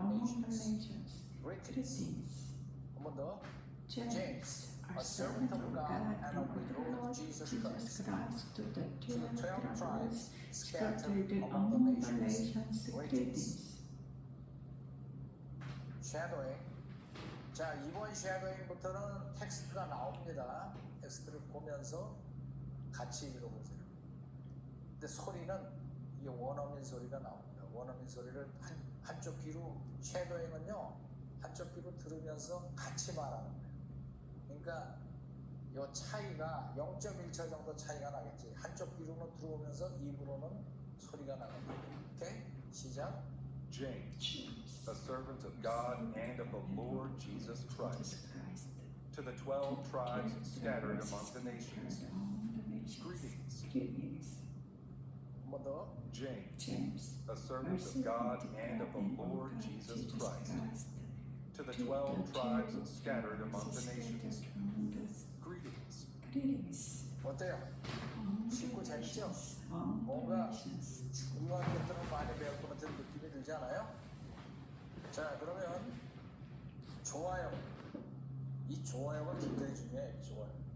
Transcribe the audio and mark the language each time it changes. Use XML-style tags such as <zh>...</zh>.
<en>among the nations. nations. Greetings. Greetings.</en> <ko>한 번 더.</ko> <en>James, a servant of God and of the Lord Jesus Christ, to the 12 tribes scattered among the nations. Greetings.</en> <ko>쉐도잉. 자, 이번 쉐도잉부터는 텍스트가 나옵니다. 텍스트를 보면서 같이 읽어보세요. 근데 소리는 이 원어민 소리가 나옵니다. 원어민 소리를 한쪽 귀로 쉐도잉은요, 한쪽 귀로 들으면서 같이 말하는 거예요. 그러니까 이 차이가 0.1초 정도 차이가 나겠지. 한쪽 귀로는 들어오면서 입으로는 소리가 나갑니다. 오케이? 시작.</ko> <en>James, a servant of God and of the Lord Jesus Christ, to the 12 tribes scattered among the nations. Greetings. Greetings.</en> <ko>한 번 더.</ko> <en>James, James, a servant of God and of the Lord Jesus Christ, to the 12 tribes scattered among the nations. Greetings. Greetings.</en> <ko>어때요? 쉽고 재밌죠? 뭔가 중요한 것들을 많이 배울 것 같은 느낌이 들지 않아요? 자, 그러면 좋아요. 이 좋아요가 굉장히 중요해요. 좋아요.</ko>